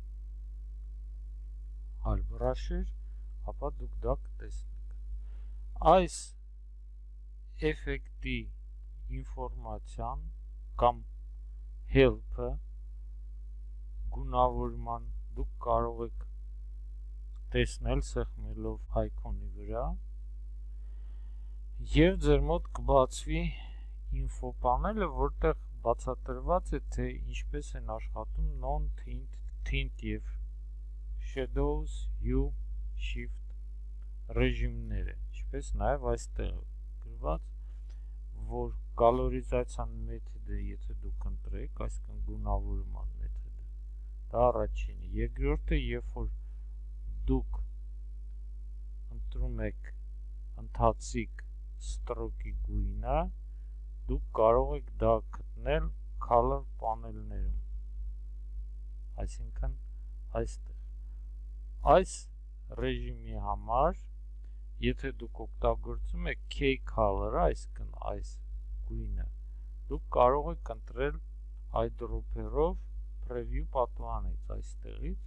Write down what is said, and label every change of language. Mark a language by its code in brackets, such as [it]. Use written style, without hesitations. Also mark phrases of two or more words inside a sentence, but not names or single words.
[hy] այլ բրաշեր, ապա դուք դա կտեսնեք։ Այս էֆեկտի ինֆորմացիան կամ help-ը գունավորման դուք կարող եք տեսնել սեղմելով այկոնի վրա եւ ձեր մոտ կբացվի [en] info panel- [hy] ը, որտեղ բացատրված է, թե ինչպես են աշխատում non-tint, tint եւ shadows, hue, shift ռեժիմները, ինչպես նաեւ այստեղ գրված, որ կալորիզացիան մեթոդը եթե դուք ընտրեք, այսինքն գունավորման մեթոդը, դա առաջինը։ Երկրորդը, երբ որ դուք ընտրում եք ընթացիկ ստրոկի գույնը, դուք կարող եք դա գտնել [en] color panel- [hy] ներում, այսինքն այստեղ։ Այս ռեժիմի համար, եթե դուք օգտագործում եք K-color-ը, այսինքն այս գույնը, դուք կարող եք ընտրել eyedropper-ով preview պատուհանից այստեղից,